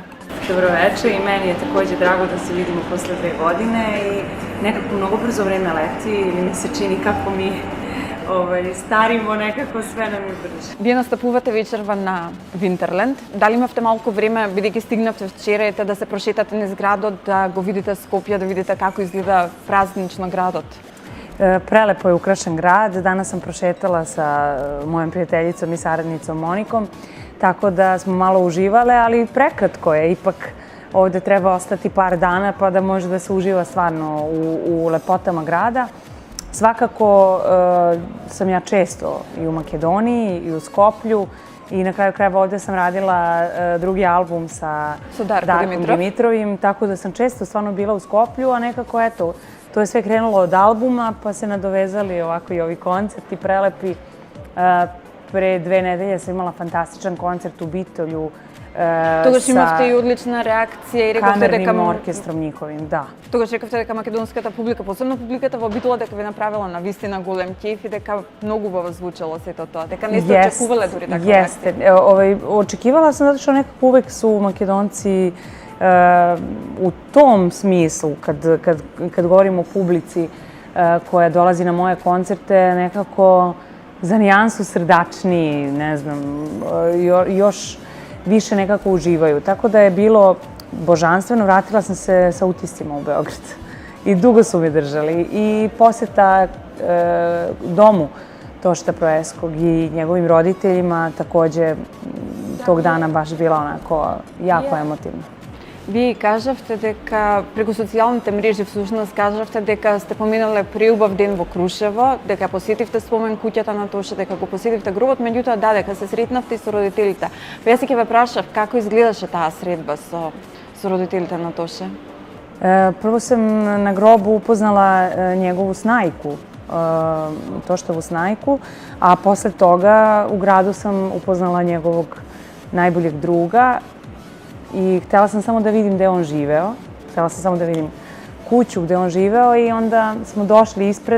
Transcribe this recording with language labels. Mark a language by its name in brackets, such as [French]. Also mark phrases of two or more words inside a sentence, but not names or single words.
[Serbian] Добро вечер и мени е такоđe драго да се видимо после 2 godine и некако много брзо време лети или ми се чини како ми старимо, некако све нам ми брže. [Macedonian] Вие настапувате вечерва на Винтерленд. Дали имавте малку време, бидејќи стигнавте вчера, да се прошетате низ градот, да го видите Скопје, да видите како изгледа празнично градот? [Serbian] Prelepo je ukrašen grad. Danas sam prošetala sa mojom prijateljicom i saradnicom Monikom, tako da smo malo uživale, ali prekratko je. Ipak ovde treba ostati par dana pa da može da se uživa stvarno u lepotama grada. Svakako sam ja često i u Makedoniji i u Skoplju i na kraju krajeva ovde sam radila drugi album sa Darkom Dimitrovim, tako da sam često stvarno bila u Skoplju, a nekako eto, to je sve krenulo od albuma, pa se nadovezali ovako i ovi koncerti prelepi. Pre 2 nedelje sam imala fantastičan koncert u Bitolju [Macedonian] Тогаш имавте и одлична реакција и рековте дека [Serbian] камерним оркестром нjihovim, да. [Macedonian] Тогаш рековте дека македонската публика, посебно публиката во Битола, дека ви направила на вистина голем кеф и дека многу во звучело сето тоа. Дека не сте очекувале дури така реакција. [Serbian] Jeste. Očekivala sam zato što nekako uvek su Makedonci u tom smislu, kad govorimo o publici koja dolazi na moje koncerte, nekako za nijansu srdačniji, ne znam, još više nekako uživaju. Tako da je bilo božanstveno. Vratila sam se sa utiscima u Beograd i dugo su me držali. I poseta domu Tošta Proeskog i njegovim roditeljima takođe tog dana baš bila onako jako emotivna. [Macedonian] Вие кажавте дека преку социјалните мрежи всушност кажавте дека сте поминале преубав ден во Крушево, дека посетивте спомен куќата на Тоша, дека го посетивте гробот, меѓутоа дека се сретнавте и со родителите. Јас ќе ве прашав како изгледаше таа средба со родителите на Тоша? [Serbian] Prvo sam na grobu upoznala njegovu snajku, Toštovu snajku, a posle toga u gradu sam upoznala njegovog najboljeg druga i htela sam samo da vidim gde on živeo. Htela sam samo da vidim kuću gde on živeo i onda smo došli ispred.